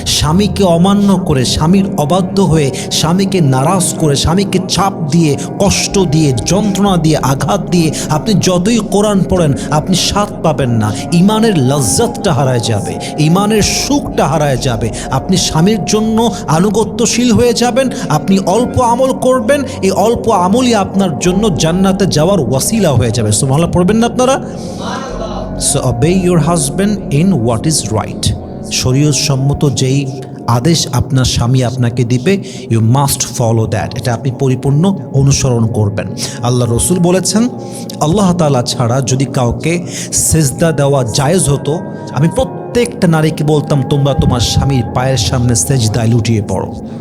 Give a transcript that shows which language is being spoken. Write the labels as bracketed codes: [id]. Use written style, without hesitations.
[bn] স্বামীকে অমান্য করে, স্বামীর অবাধ্য হয়ে, স্বামীকে নারাজ করে, স্বামীকে চাপ দিয়ে, কষ্ট দিয়ে, যন্ত্রণা দিয়ে, আঘাত দিয়ে আপনি যতই কোরআন পড়েন, আপনি স্বাদ পাবেন না। ঈমানের লজ্জতটা হারায় যাবে, ঈমানের সুখটা হারায় যাবে। আপনি স্বামীর জন্য আনুগত্যশীল হয়ে যাবেন, আপনি অল্প আমল করবেন, এই অল্প আমলই আপনার জন্য জান্নাতে যাওয়ার ওয়াসিলা হয়ে যাবে। সুবহানাল্লাহ পড়বেন না আপনারা? [en] So obey your husband in what is right. [bn] শরীয়ত সম্মত যেই আদেশ আপনার স্বামী আপনাকে দিবে, [en] You must follow that. [bn] এটা আপনি পরিপূর্ণ অনুসরণ করবেন। আল্লাহ রসুল বলেছেন, আল্লাহ তাআলা ছাড়া যদি কাউকে সেজদা দেওয়া জায়েজ হতো, আমি প্রত্যেকটা নারীকে বলতাম, তোমরা তোমার স্বামীর পায়ের সামনে সেজদায় লুটিয়ে পড়ো।